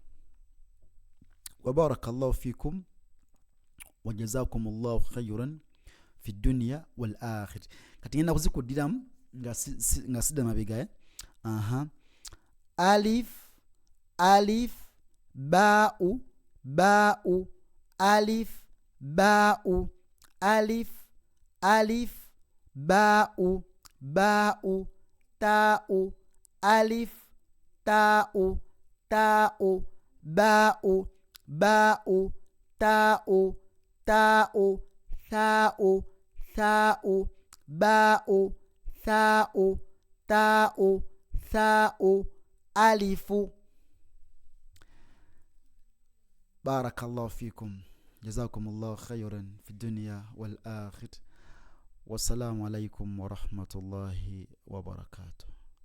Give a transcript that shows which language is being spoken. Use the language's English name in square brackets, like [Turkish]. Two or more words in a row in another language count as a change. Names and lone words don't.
[Arabic] وبارك الله فيكم وجزاكم الله خيرا في الدنيا والآخرة. [Ganda] Kati ngenda kuzikuddiramu nga sidda mabega. [Arabic] ألف باء ألف باء, باء تاء ألف تاء باء تاء ثاء باء تاء ألف. بارك الله فيكم جزاكم الله خيرا في الدنيا والآخرة. والسلام عليكم ورحمة الله وبركاته.